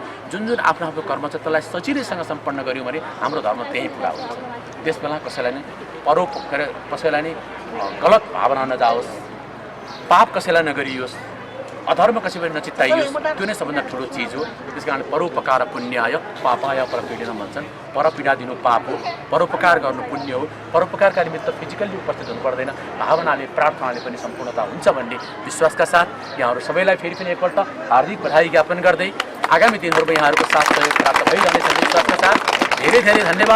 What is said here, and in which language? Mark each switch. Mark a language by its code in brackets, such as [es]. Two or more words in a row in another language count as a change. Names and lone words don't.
[ne] जुन आफ्नो आफ्नो कर्म छ त्यसलाई सजिलैसँग सम्पन्न गऱ्यौँ भने हाम्रो धर्म त्यही पुरा हुन्छ। त्यसबेला कसैलाई नै कसैलाई नै गलत भावना नजाओस्, पाप कसैलाई नगरियोस्, अधर्म कसैलाई नचित्ताइयोस्, त्यो नै सबभन्दा ठुलो चिज हो। त्यस कारण [sa] परोपकार पुण्याय पापाय परपीडन [ne] भन्छन्। परपीडा दिनु पाप हो, परोपकार गर्नु पुण्य हो। परोपकारका निमित्त फिजिकल्ली उपस्थित हुनु पर्दैन, भावनाले प्रार्थनाले पनि सम्पूर्णता हुन्छ भन्ने विश्वासका साथ यहाँहरू सबैलाई फेरि पनि एकपल्ट हार्दिक बधाई ज्ञापन गर्दै आगामी दिनहरूमा यहाँहरूको साथ सहयोग प्राप्त भइरहनेछ विश्वासका साथ धेरै धेरै धन्यवाद।